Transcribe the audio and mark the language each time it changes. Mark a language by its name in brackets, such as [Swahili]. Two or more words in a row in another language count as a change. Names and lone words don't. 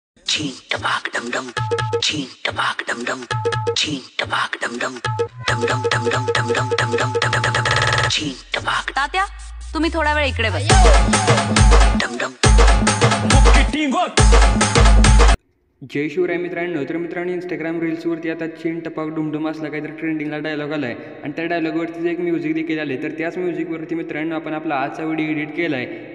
[Marathi] Cheen tabak dum dum. Cheen tabak dum dum. Cheen tabak dum dum. Dum dum dum dum dum dum dum dum dum dum dum. Cheen tabak. तात्या तुम्ही थोडा वेळ इकडे बस. Dum dum. जय शिवराय मित्रांनो. तर मित्रांनो, इंस्टाग्राम रील्सवरती आता चीन टपाक डुमडुम असला काहीतरी [English] trendingla dialogue [Marathi] आला आहे आणि त्या डायलॉगवरतीच एक म्युझिक देखील आले. तर त्याच म्युझिकवरती मित्रांनो आपण आपला आजचा [English] video edit [Marathi] केला आहे.